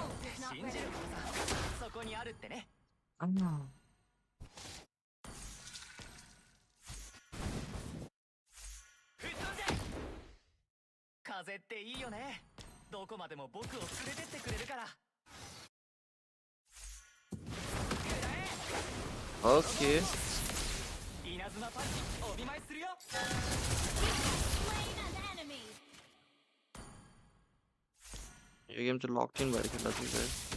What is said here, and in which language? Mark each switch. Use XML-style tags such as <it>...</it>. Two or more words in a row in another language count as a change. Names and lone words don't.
<ja>風っていいよねどこまでも僕を連れてってくれるから</ja> <ne>ओके यो गेम चाहिँ</ne> <en>lock in</en> <ne>भएर खेल्दा चाहिँ गाइस</ne>